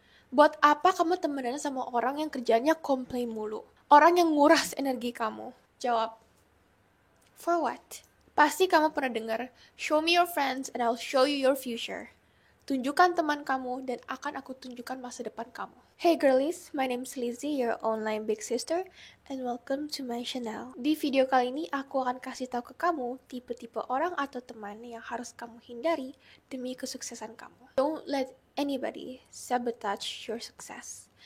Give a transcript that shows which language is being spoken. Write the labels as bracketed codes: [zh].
[id] Buat apa kamu temenan sama orang yang kerjanya komplain mulu? Orang yang nguras energi kamu. Jawab, [en] for what? [id] Pasti kamu pernah dengar, [en] show me your friends and I'll show you your future. [id] Tunjukkan teman kamu dan akan aku tunjukkan masa depan kamu. [en] Hey girlies, my name's Lizzie, your online big sister, and welcome to my channel. [id] Di video kali ini aku akan kasih tahu ke kamu tipe-tipe orang atau teman yang harus kamu hindari demi kesuksesan kamu. [en] Don't let anybody sabotage your success.